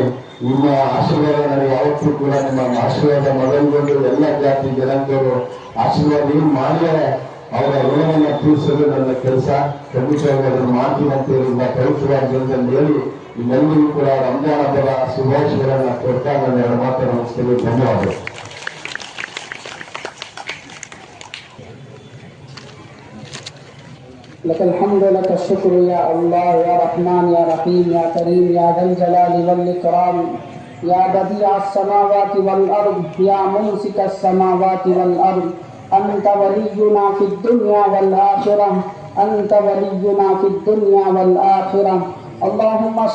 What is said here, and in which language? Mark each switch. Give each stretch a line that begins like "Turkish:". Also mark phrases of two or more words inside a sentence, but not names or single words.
Kannada: ನಿಮ್ಮ ಆಶೀರ್ವಾದ ನನಗೆ ಯಾವತ್ತೂ ಕೂಡ ನಿಮ್ಮ ಆಶೀರ್ವಾದ ಮೊದಲುಗೊಂಡು ಎಲ್ಲ ಜಾತಿ ಜನಾಂಗಗಳು ಆಶೀರ್ವಾದ ಏನು ಮಾಡಿದರೆ ಅವರ ಋಣವನ್ನು ತೀರಿಸೋದು ನನ್ನ ಕೆಲಸ. ಖಂಡಿತವಾಗಿ ಅದನ್ನು ಮಾಡ್ತೀನಿ ಅಂತ ಹೇಳಿ ಪವಿತ್ರವಾದ ಜನರಲ್ಲಿ ಹೇಳಿ ನಿಮ್ಮೆಲ್ಲರಿಗೂ ಕೂಡ ರಂಜಾನ್ ಹಬ್ಬದ ಶುಭಾಶಯಗಳನ್ನು ಕೊಡ್ತಾ ನನ್ನ 2 ಮಾತನ್ನು ಮುಗಿಸ್ತೇನೆ. ಧನ್ಯವಾದಗಳು.
Arabic: لك الحمد لك الشكر يا الله يا رحمن يا رحيم يا كريم يا ذا الجلال والإكرام يا بديع السماوات والأرض يا ممسك السماوات والأرض أنت ولينا في الدنيا والآخرة أنت ولينا في الدنيا والآخرة اللهم